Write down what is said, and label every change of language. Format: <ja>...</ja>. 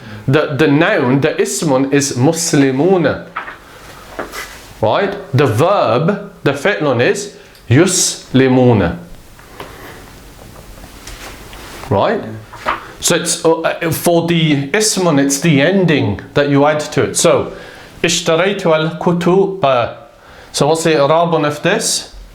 <en>The noun, the ismun, is muslimuna. Right? The verb, the fi'lun, is yuslimuna. Right? So it's for the ismun, it's the ending that you add to it.</en> <ar>So, اشتريت الكتب.</ar> <en>So what's the i'rab of this?</en>